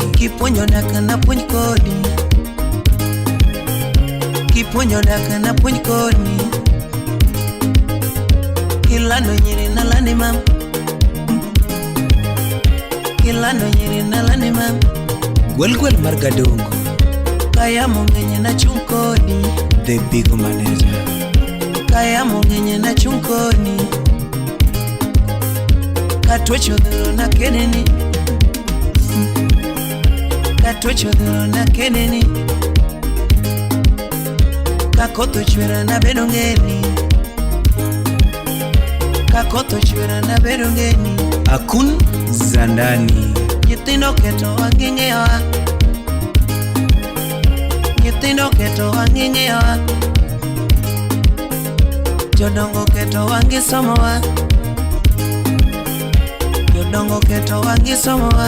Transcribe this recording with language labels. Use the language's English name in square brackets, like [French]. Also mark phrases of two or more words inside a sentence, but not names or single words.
[Luo (Kenya and Tanzania)] Kiponyo daka na punyo kodi. Kiponyo daka na punyo kodi. Kilano nyiri na lani mam. Kilano nyiri na lani mam. Gwel margadongo. Kaya mongenye na chunkoni. [English] The big manager. [Luo (Kenya and Tanzania)] Kaya mongenye na chunkoni. Katwecho dhuro na keneni. Katwecho dhuro na keneni. Kakoto chwera na bedongeni. Kakoto chwera na bedongeni. Akun zandani. Nyithindo keto wang'ing'ewa. Nyithindo keto wang'ing'ewa. Jodongo keto wangisomowa. Jodongo keto wangisomowa.